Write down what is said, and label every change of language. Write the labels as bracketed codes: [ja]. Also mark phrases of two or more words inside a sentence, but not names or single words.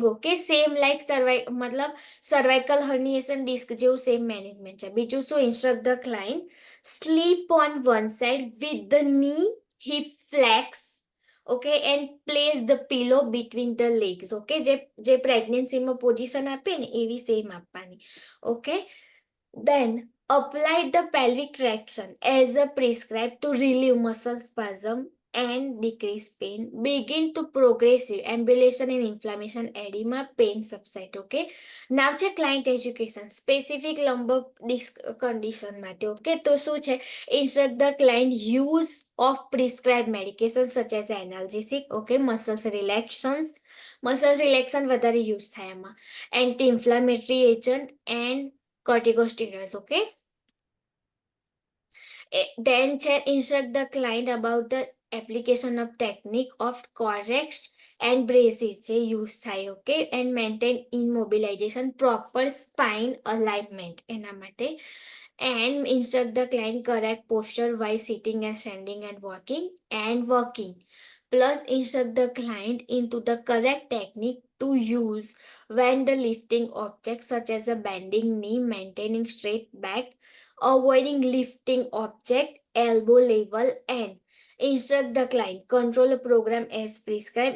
[gu] ઓકે, [en] same like [gu] મતલબ [en] cervical herniation disc [gu] જેવું [en] same management [gu] છે. બીજું શું? [en] instruct the client sleep on one side with the knee hip flex. okay, and place the pillow between the legs. [gu] ઓકે, જે પ્રેગ્નન્સીમાં પોઝિશન આપે ને એવી સેમ આપવાની. [en] ઓકે, then apply the pelvic traction as a prescribed to relieve muscle spasm and decrease pain. Begin to progressive ambulation and inflammation edema, pain subside. Okay, now [gu] છે [en] client education specific lumbar disc condition માટે. [gu] ઓકે, તો શું છે? [en] instruct the client use of prescribed medications such as analgesic. Okay, muscles relaxation [gu] વધારે યુઝ થાય એમાં. [en] anti inflammatory agent and corticosteroids. Okay, then instruct the client about the application of technique of correct and braces જે use થાય. Okay, and maintain immobilization, proper spine alignment [gu] એના માટે. [en] And instruct the client correct posture while sitting and standing and walking. Plus instruct the client into the correct technique to use when the lifting objects such as a bending knee, maintaining straight back, avoiding lifting object elbow level, and instruct the client control a program as prescribed.